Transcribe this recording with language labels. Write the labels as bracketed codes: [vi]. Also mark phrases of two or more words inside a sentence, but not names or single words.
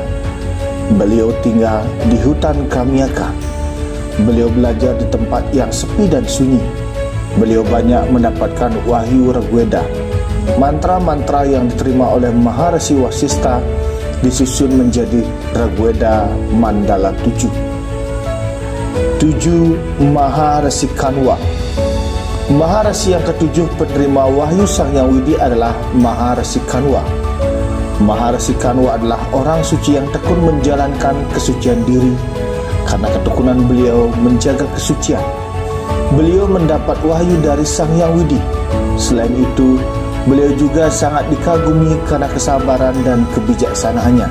[id] Beliau tinggal di hutan Kamyaka. Beliau belajar di tempat yang sepi dan sunyi. Beliau banyak mendapatkan wahyu Rigveda. Mantra-mantra yang diterima oleh Maharsi Wasista disusun menjadi Rigveda Mandala 7. 7. Maharsi Kanwa. Maharsi yang ketujuh penerima wahyu Sang Hyang Widi adalah Maharsi Kanwa. Maharsi Kanwa adalah orang suci yang tekun menjalankan kesucian diri. Karena ketekunan beliau menjaga kesucian, beliau mendapat wahyu dari Sang Hyang Widi. Selain itu, beliau juga sangat dikagumi karena kesabaran dan kebijaksanaannya.